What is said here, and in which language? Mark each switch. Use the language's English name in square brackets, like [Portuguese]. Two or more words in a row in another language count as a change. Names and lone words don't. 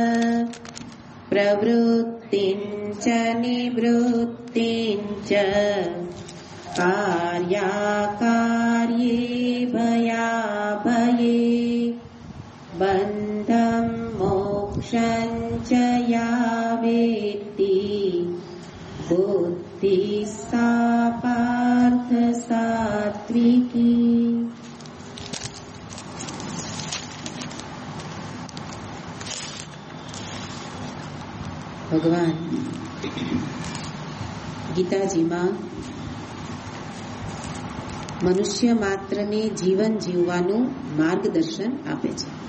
[Sanskrit] प्रवृत्तिं च निवृत्तिं च कार्याकार्ये भयाभये बन्धं मोक्षं च या वेत्ति बुद्धिः सा पार्थ सात्विकी। [Gujarati] ભગવાન ગીતાજીમાં મનુષ્ય માત્રને જીવન જીવવાનું માર્ગદર્શન આપે છે.